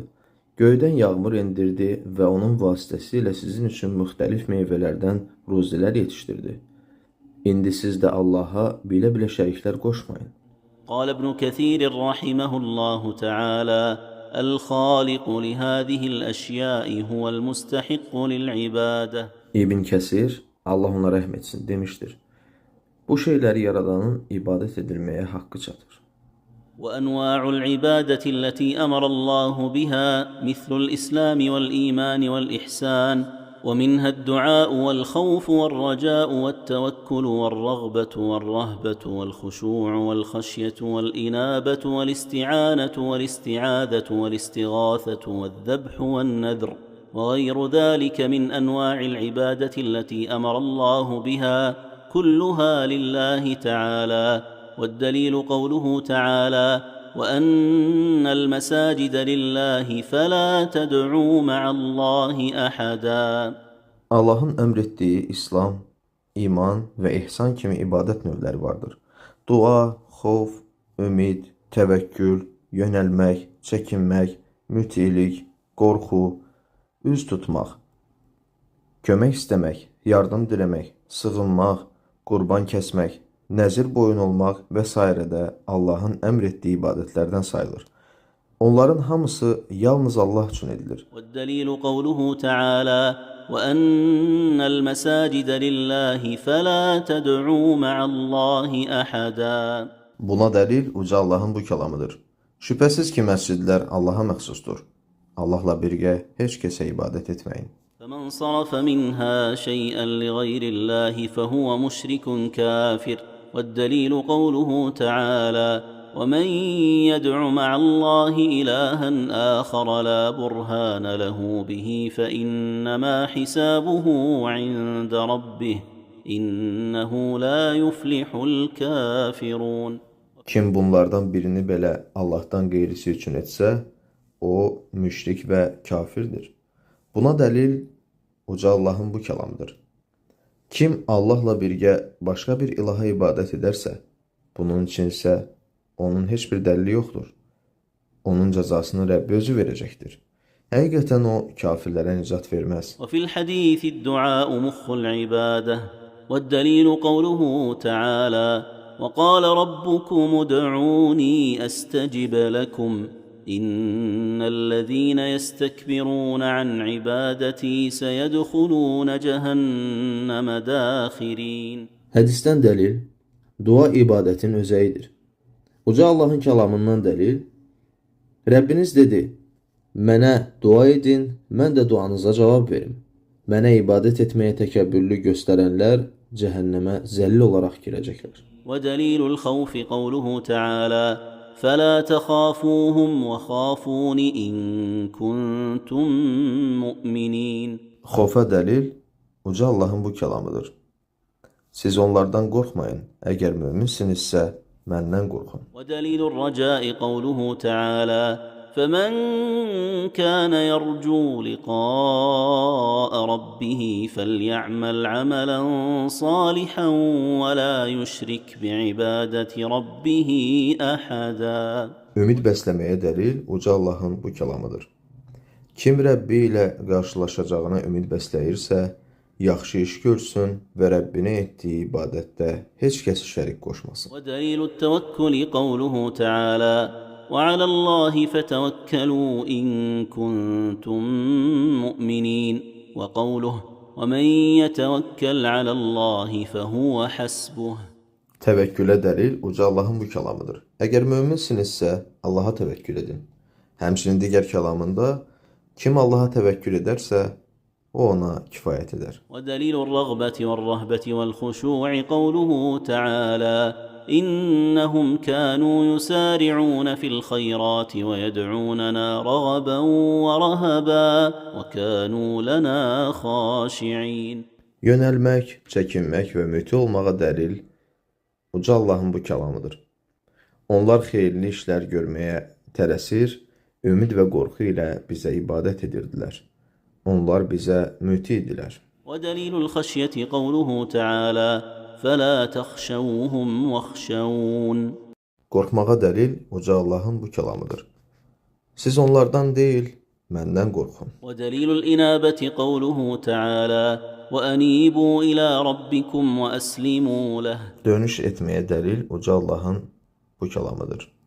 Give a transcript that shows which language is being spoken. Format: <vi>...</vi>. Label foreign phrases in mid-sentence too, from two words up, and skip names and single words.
<az>Göydən yağmur endirdi və onun vasitəsilə sizin üçün müxtəlif meyvələrdən ruzilər yetişdirdi. İndi siz də Allaha bilə-bilə şəriklər qoşmayın.</az> <ar>قال ابن كثير رحمه الله تعالى الخالق لهذه الأشياء هو المستحق للعبادة.</ar> <az>İbn Kəsir, Allah ona rəhm etsin, demişdir. Bu şeyləri yaradanın ibadət edilməyə haqqı çatır.</az> <ar>وأنواع العبادة التي أمر الله بها مثل الإسلام والإيمان والإحسان ومنها الدعاء والخوف والرجاء والتوكل والرغبة والرهبة والخشوع والخشية والإنابة والاستعانة والاستعاذة والاستغاثة والذبح والنذر وغير ذلك من أنواع العبادة التي أمر الله بها كلها لله تعالى. والدليل قوله تعالى وأن المساجد لله فلا تدعوا مع الله أحدا.</ar> <az>Allahın əmr etdiyi İslam, iman və ihsan kimi ibadət növləri vardır. Dua, xof, ümid, təvəkkül, yönəlmək, çəkinmək, mütilik, qorxu, üz tutmaq, kömək istəmək, yardım diləmək, sığınmaq, qurban kəsmək, nəzir boyun olmaq və s. də Allahın əmr etdiyi ibadətlərdən sayılır. Onların hamısı yalnız Allah üçün edilir.</az> <ar>والدليل قوله تعالى وأن المساجد لله فلا تدعوا مع الله أحدا.</ar> <az>Buna dəlil uca Allahın bu kəlamıdır. Şübhəsiz ki, məscidlər Allaha məxsusdur. Allahla birgə heç kəsə ibadət etməyin.</az> <ar>فمن صرف منها شيئا لغير الله فهو مشرك كافر. والدليل قوله تعالى ومن يدع مع الله إلها آخر لا برهان له به فإنما حسابه عند ربه إنه لا يفلح الكافرون.</ar> <az>Kim bunlardan birini belə Allahdan qeyrisi üçün etsə, o müşrik və kafirdir. Buna dəlil uca Allahın bu kəlamıdır. Kim Allahla birgə başqa bir ilaha ibadət edərsə, bunun üçün isə onun heç bir dəlili yoxdur. Onun cəzasını Rəbbi özü verəcəkdir. Həqiqətən o kafirlərə nicat verməz.</az> <ar>وفي الحديث الدعاء مخ العبادة. والدليل قوله تعالى وقال ربكم ادعوني أستجب لكم إن الذين يستكبرون عن عبادتي سيدخلون جهنم داخرين.</ar> <az>Hədisdən dəlil, dua ibadətin özəyidir. Uca Allahın kəlamından dəlil, Rəbbiniz dedi, mənə dua edin, mən də duanıza cavab verim. Mənə ibadət etməyə təkəbbürlü göstərənlər cəhənnəmə zəlil olaraq girəcəklər.</az> <ar>ودليل الخوف قوله تعالى فلا تخافوهم وخافون إن كنتم مؤمنين.</ar> <az>Xofa dəlil, uca Allahın bu kəlamıdır. Siz onlardan qorxmayın, əgər möminsinizsə, məndən qorxun.</az> <ar>ودليل الرجاء قوله تعالى فمن كان يرجو لقاء ربه فليعمل عملا صالحا ولا يشرك بعبادة ربه أحدا.</ar> <az>Ümid bəsləməyə dəlil uca Allahın bu kəlamıdır. Kim Rəbbi ilə qarşılaşacağına ümid bəsləyirsə, yaxşı iş görsün və Rəbbinə etdiyi ibadətdə heç kəsi şərik qoşmasın.</az> <ar>ودليل التوكل قوله تعالى وعلى الله فتوكلوا إن كنتم مؤمنين. وقوله ومن يتوكل على الله فهو حسبه.</ar> <az>Təvəkkülə dəlil uca Allahın bu kəlamıdır. Əgər möminsinizsə, Allaha təvəkkül edin. Həmçinin digər kəlamında, kim Allaha təvəkkül edərsə, o ona kifayət edər.</az> <ar>ودليل الرغبة والرهبة والخشوع قوله تعالى إنهم كانوا يسارعون في الخيرات ويدعوننا رغبا ورهبا وكانوا لنا خاشعين.</ar> <az>Yönəlmək, çəkinmək və müti olmağa dəlil uca Allahın bu kəlamıdır. Onlar xeyirli işlər görməyə tələsir, ümid və qorxu ilə bizə ibadət edirdilər. Onlar bizə müti idilər.</az> <ar>ودليل الخشية قوله تعالى فلا تخشوهم واخشون.</ar> <az>Qorxmağa dəlil uca Allahın bu kəlamıdır. Siz onlardan deyil, məndən qorxun.</az> <ar>ودليل الإنابة قوله تعالى وأنيبوا إلى ربكم وأسلموا له.</ar> <az>Dönüş etməyə dəlil uca Allahın bu kəlamıdır.</az>